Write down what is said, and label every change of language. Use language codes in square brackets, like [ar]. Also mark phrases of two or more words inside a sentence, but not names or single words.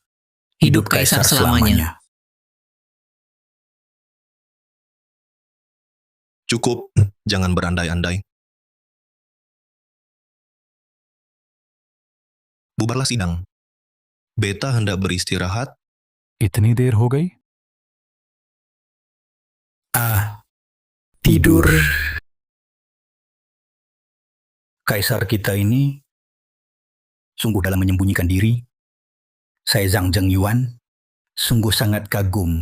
[id] Hidup kaisar selamanya. Cukup, jangan berandai-andai. Bubarlah sidang. Beta hendak beristirahat. [hi] इतनी देर हो गई? [id] Tidur. Kaisar kita ini sungguh dalam menyembunyikan diri. Saya Zhang Zheng Yuan sungguh sangat kagum.